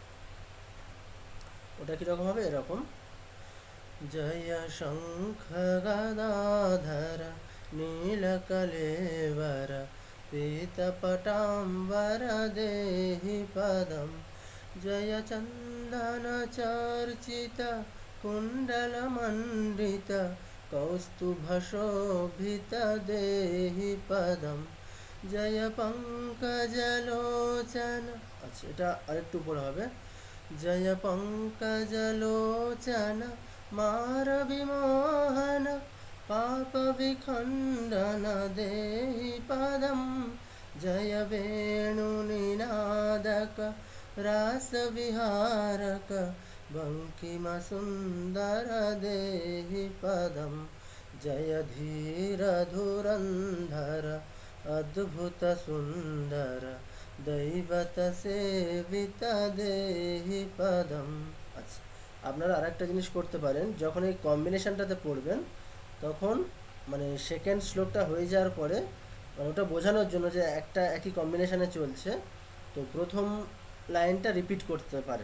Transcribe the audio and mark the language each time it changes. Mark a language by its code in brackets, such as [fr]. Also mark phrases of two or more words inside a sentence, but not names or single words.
[bn] ওটা কীরকম হবে, এরকম [sa] জয় শঙ্খ গদাধর নীলকলেবর পীতপটাম্বর দেহি পদম জয় চন্দন চর্চিত কুণ্ডলমণ্ডিত কৌস্তুভশোভিত দেহি পদম জয় পঙ্কজলোচন। [bn] আচ্ছা, এটা আরেকটু উপরে হবে, [sa] জয় পঙ্কজলোচন মারবিমোহন পাপবিখণ্ডন দেহি পদম জয় वेणुनिनादक रासविहारक बङ्किमसुन्दर देहि पदं जय धीरधुरन्धर अद्भुत सुन्दर দৈবত সেবিতা দেহি পদম। [bn] আচ্ছা, আপনারা আরেকটা জিনিস করতে পারেন, যখন এই কম্বিনেশনটাতে পড়বেন তখন মানে সেকেন্ড শ্লোকটা হয়ে যাওয়ার পরে মানে ওটা বোঝানোর জন্য যে একটা একই কম্বিনেশনে চলছে, তো প্রথম লাইনটা রিপিট করতে পারেন।